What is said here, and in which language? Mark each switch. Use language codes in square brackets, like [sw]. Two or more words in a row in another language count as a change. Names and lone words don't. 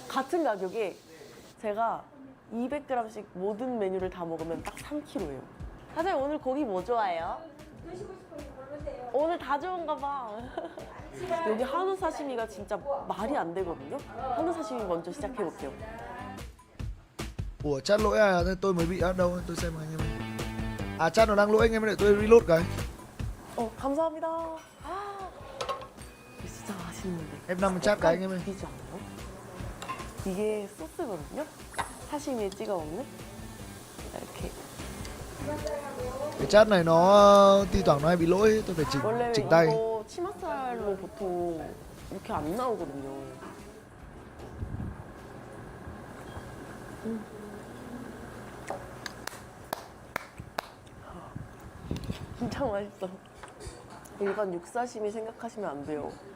[ko] 같은 가격에 제가 200g씩 모든 메뉴를 다 먹으면 딱 3kg예요. 사장님 오늘 고기 뭐 좋아해요? 드시고 싶은 거 고르세요. 오늘 다 좋은가 봐. 여기 한우 사시미가 진짜 말이 안 되거든요. 한우 사시미 먼저 시작해 볼게요. [vi] Ủa chat lỗi à? Thế tôi mới bị ở đâu? Tôi xem anh em. À chat nó đang lỗi anh em, để tôi reload cái. [ko] 감사합니다. 이거 진짜 맛있는데. [vi] Em nằm chat cái anh em ơi. [ko] 비지 않아요? 이게 소스거든요. 사시미에 찍어 먹는. 이렇게. [vi] Cái chat này nó thi thoảng nó hay bị lỗi, tôi phải [ko] 원래 [vi] chỉnh tay. [ko] 이거 치맛살로 보통 이렇게 안 나오거든요. 진짜 맛있어. 일반 육사시미 생각하시면 안 돼요.